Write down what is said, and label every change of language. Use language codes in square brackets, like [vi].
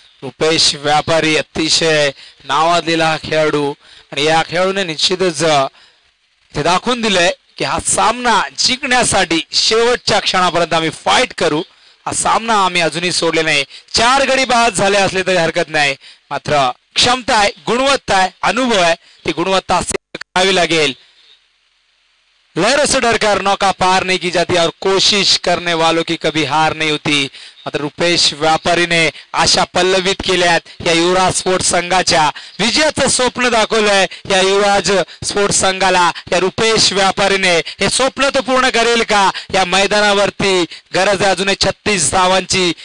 [mr] रुपेश व्यापारी अतिशय नावाजलेला खेळाडू आणि या खेळाडूने निश्चितच ते दाखवून दिलंय की हा सामना जिंकण्यासाठी शेवटच्या क्षणापर्यंत आम्ही फाईट करू. हा सामना आम्ही अजूनही सोडले नाही. 4 गडी बाद झाले असले तरी हरकत नाही. मात्र क्षमता आहे, गुणवत्ता आहे, अनुभव आहे, ती गुणवत्ता करावी लागेल. [hi] लहरों से डरकर नौका पार नहीं की जाती और कोशिश करने वालों की कभी हार नहीं होती. [mr] मात्र रुपेश व्यापारीने आशा पल्लवित केल्यात या युवराज स्पोर्ट्स संघाच्या. विजयाचं स्वप्न दाखवलंय या युवराज स्पोर्ट्स संघाला. या रुपेश व्यापारीने हे स्वप्न तो पूर्ण करेल का? या मैदानावरती गरज आहे अजून 36 धावांची.